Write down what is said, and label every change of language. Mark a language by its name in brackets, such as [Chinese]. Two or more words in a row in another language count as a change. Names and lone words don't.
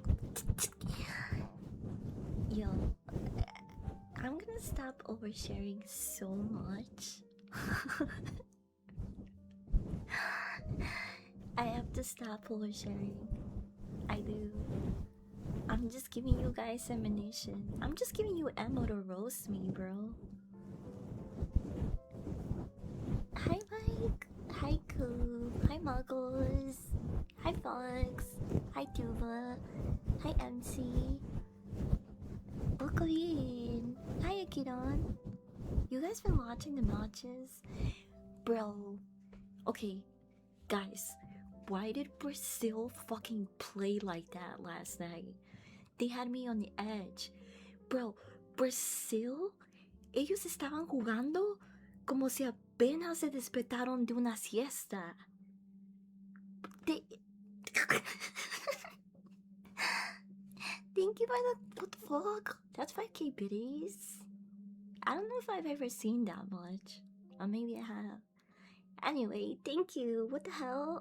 [English] Yo, I'm gonna stop oversharing so much. I have to stop oversharing. I do. I'm just giving you guys ammunition. I'm just giving you ammo to roast me, bro. Hi Mike. Hi Coop. Hi Muggles. Hi Fox. Hi Tuba. Hi MC. Welcome in. Hi Akiron. You guys been watching the matches? Bro. Okay, guys. Why did Brazil fucking play like that last night? They had me on the edge. Bro, Brazil, [Spanish] ellos estaban jugando como si apenas se despertaron de una siesta. [English] They... Thank you for the... What the fuck? That's 5k biddies? I don't know if I've ever seen that much. Or maybe I have. Anyway, thank you. What the hell?